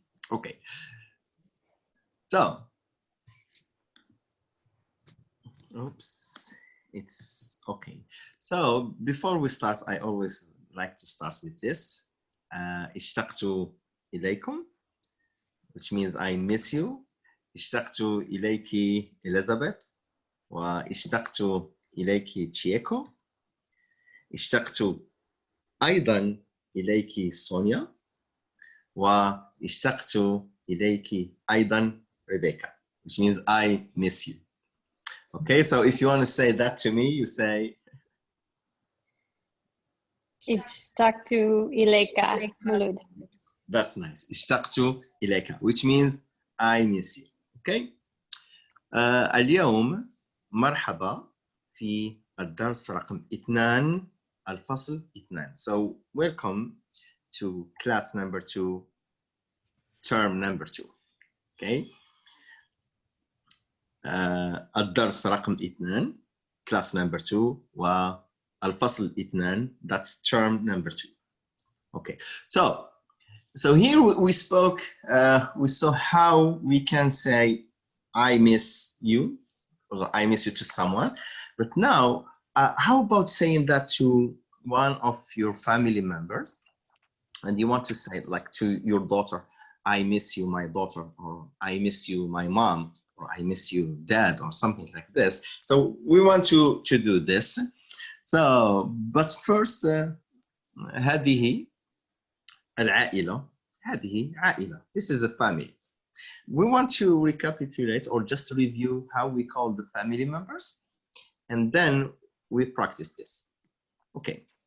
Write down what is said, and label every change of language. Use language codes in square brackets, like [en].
[en] Okay. So. Oops. It's okay. So before we start, I always like to start with this. [ar] اشتقت إليكم, [en] which means I miss you. [ar] اشتقت إليك Elizabeth. واشتقت إليك تشيكو. اشتقت أيضا إليك سونيا. واشتقت إليك أيضا [en] Rebecca, which means I miss you. Okay, so if you want to say that to me, you say [ar] اشتقت إليك مولود. [en] That's nice. [ar] اشتقت إليك, [en] which means I miss you. Okay. [ar] اليوم مرحبا في الدرس رقم 2 الفصل 2. [en] So welcome to class number 2, term number 2. Okay. [ar] الدرس رقم 2 [en] class number 2 [ar] والفصل 2 [en] that's term number 2. Okay, so here we spoke, we saw how we can say I miss you or I miss you to someone, but now how about saying that to one of your family members, and you want to say like to your daughter, I miss you my daughter, or I miss you my mom, or I miss you dad, or something like this. So we want to do this. So but first [ar] هذه العائلة, هذه عائلة. [en] This is a family. We want to recapitulate or just review how we call the family members, and then we practice this. Okay.